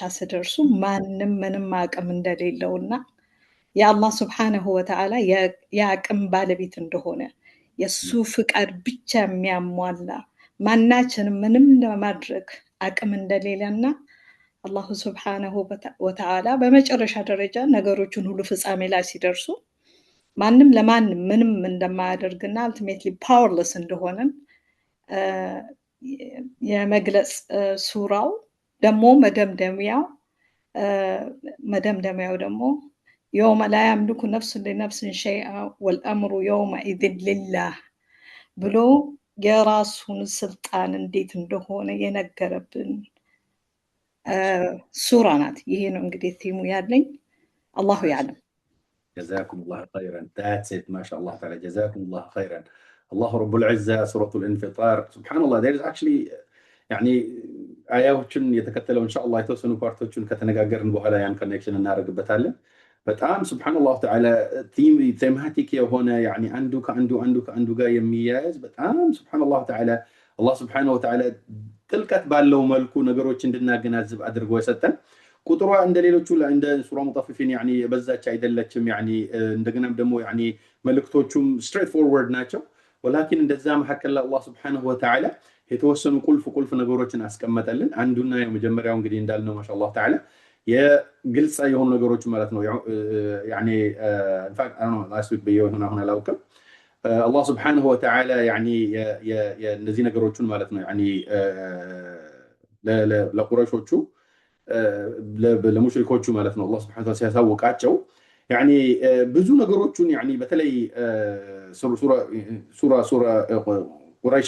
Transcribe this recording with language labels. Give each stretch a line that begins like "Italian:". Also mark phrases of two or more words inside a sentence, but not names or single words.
Amharic: ሲደርሱ ማንም ምንም አቅም እንደሌለውና የአላህ
Arabic: سبحانه وتعالى
Amharic: የአቅም ባለቤት እንደሆነ የሱ ፍቃድ ብቻ የሚያሟላ ማናችንም ምንም ለማድረግ አቅም እንደሌለና አላህ
Arabic: سبحانه وتعالى
Amharic: በመጨረሻ ደረጃ ነገሮችን ሁሉ ፍጻሜ ላይ ሲደርሱ ማንም ለማንም ምንም እንደማያደርግና
English: ultimately powerless
Amharic: እንደሆነ የመግለጽ ሱራው ደግሞ መደምደሚያው ደግሞ
Arabic: يوم لا يملك نفس لنفس شيئا والأمر يومئذ لله
Amharic: ብሎ የራሱን ስልጣን እንዴት እንደሆነ የነገረብን ሱራ ናት። ይሄ ነው እንግዲህ ቲሙ ያለኝ።
Arabic: الله أعلم። جزاكم الله خيرا.
English: That's it.
Arabic: ما شاء الله تعالى. جزاكم الله خيرا. الله رب العزة سورة الانفطار. سبحان الله.
English: There is actually
Amharic: يعني አያዎችን የተከተለው ኢንሻአላህ የተወሰኑ ፓርቶችን ከተነጋገርን በኋላ ያን ኮኔክሽን እናደርግበታለን። በጣም
Arabic: سبحان الله تعالى
Amharic: ቴማቲክ የሆነ يعني አንዱ ጋር የሚያያዝ በጣም
Arabic: سبحان الله تعالى الله سبحانه وتعالى
Amharic: ጥልቀት ባለው መልኩ ነገሮች እንድናገናዝብ አድርጎ የሰጠን ቁጥሯ እንደሌሎቹ እንደ ሱራ ሙጠፊፊን يعني በዛች አይደለችም يعني እንደገናም ደግሞ يعني መልእክቶቹም ስትሬት ፎርወርድ ናቸው። ወላኪን እንደዛ መሐከል
Arabic: الله سبحانه وتعالى
Amharic: የተወሰኑ ቁልፍ ነገሮችን አስቀመጠልን። አንዱና የመጀመሪያው እንግዲህ እንዳልነው
Arabic: ما شاء الله تعالى
Amharic: የግልጽ የሆኑ ነገሮች ማለት ነው يعني
English: in fact I don't know last week
Amharic: በየሆነ አሁን አላውቅም
Arabic: الله سبحانه وتعالى
Amharic: يعني የነዚህ ነገሮችን ማለት ነው يعني ለቁረይሾቹ ለሙሽሪኮቹ ማለት ነው
Arabic: الله سبحانه وتعالى
Amharic: ሲያሳውቃቸው يعني ብዙ ነገሮችን يعني በተለይ ሱራ ቁረይሽ